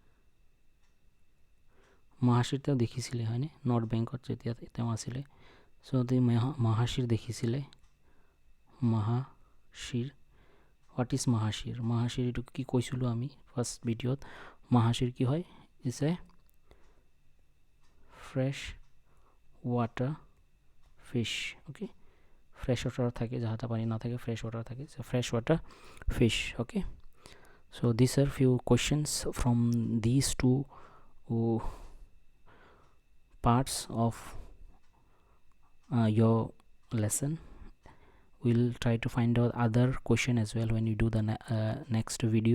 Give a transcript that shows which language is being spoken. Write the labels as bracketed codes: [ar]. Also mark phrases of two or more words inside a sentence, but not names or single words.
[as] মহাশিৰ তেওঁ দেখিছিলে হয়নে, নৰ্থ বেংকত যেতিয়া তেওঁ আছিলে. সো তে মহাশিৰ দেখিছিলে. মহাশিৰ, [en] what is মহাশিৰ? [as] মহাশিৰ এটো কি কৈছিলো আমি [en] first video? [as] মহাশিৰ কি হয়? [en] is a fresh water fish. [as] ওকে, [en] fresh water [as] থাকে, যাহাতে পানি না থাকে [en] fresh water [as] থাকে, [en] so fresh water fish. [as] ওকে, [en] so these are few questions from these two parts of your lesson. We'll try to find out other question as well when you do the next video.